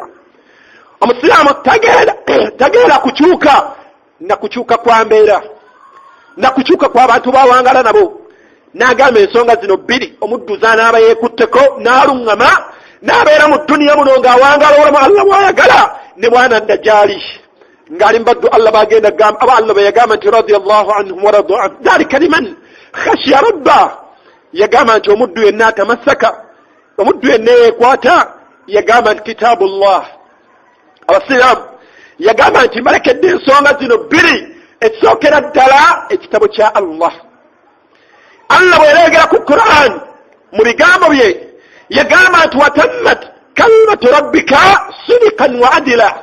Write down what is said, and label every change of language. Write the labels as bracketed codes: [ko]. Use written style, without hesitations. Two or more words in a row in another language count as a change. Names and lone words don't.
[lg] Omusiraamu tagenda kukyuka na kukyuka kwa mbeera na kukyuka kwa bantu bawangala nabo. N'agamba ensonga zino bbiri omuddu z'anaaba yeekutteko n'aluŋŋama n'abeera mu dduniya muno ng'awangala olamu Allah bw'ayagala ne bwana Dajjaali ng'ali mbaddu Allah bagenda gamba aba Allah yagamba nti [ar] رضي الله عنهم ورضوا عن ذلك لمن خشي ربه. [lg] Yagamba nti omuddu yenna atamassaka, omuddu yenna yeekwata, yagamba nti kitaabullah. Abasiraamu yagamba nti mbalekedde ensonga zino bbiri. Ekisookera ddala ekitabo kya Allah. Allah bw'ereegera ku Qur'an mu bigambo bye yagamba nti [ar] وتمت كلمت ربك صدقا وعدلا.